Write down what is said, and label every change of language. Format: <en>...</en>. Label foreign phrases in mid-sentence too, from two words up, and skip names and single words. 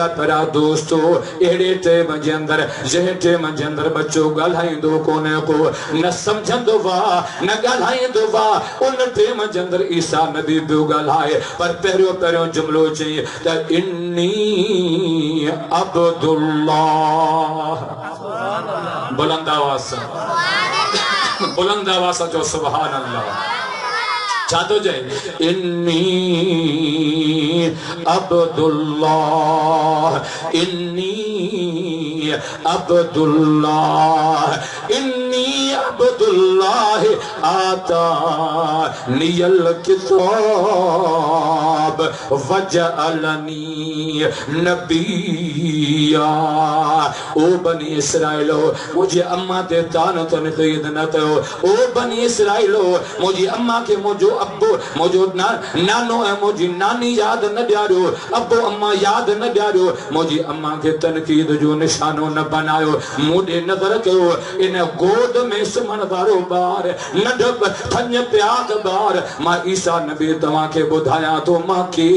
<sd>प्यारा दोस्तो अहिड़े टाइम जे अंदर जंहिं टाइम जे अंदर बच्चो ॻाल्हाईंदो कोन्हे को न सम्झंदो वा न ॻाल्हाईंदो वा उन टाइम जे अंदर ईसा नबी पियो ॻाल्हाए पर पहिरियों जुमिलो चई त</sd> <ar>إني عبد الله</ar> <sd>बुलंद आवाज़ सां बुलंद आवाज़ सां चओ</sd> <ar>سبحان الله</ar> <sd>छा थो चए इन्नी</sd> <ar>عبد الله إني عبد الله إني عبد الله آتاني الكتاب وجعلني نبيا</ar> <sd>ओ बनी इसराइलो मुझे अम्मा ते तान तनक़ीद न कयो ओ बनी इसराइलो मुझी अम्मा के मुझो अब्बो मुझो नानो है मुझी नानी याद न ॾियारियो अब्बो अम्मा याद न ॾियारियो मुझी अम्मा के तनक़ीद जो निशानो न बनायो मूंॾे नज़र कयो इन गोद में सुम्हण वारो ॿार नंढप थञ प्याग ॿार मां ईसा नबी तव्हांखे ॿुधायां थो मां केर</sd>